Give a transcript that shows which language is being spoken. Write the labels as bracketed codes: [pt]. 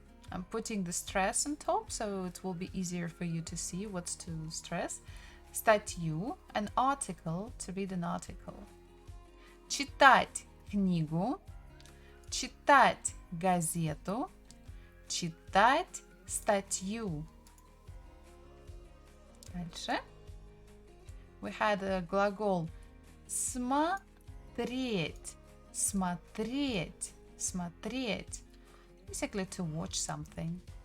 [en] I'm putting the stress on top so it will be easier for you to see what's to stress. Статью, an article, to read an article. [ru] Читать книгу, читать газету, читать статью. Дальше. [en] We had a [ru] глагол смотреть, смотреть, смотреть. [en] Basically to watch something.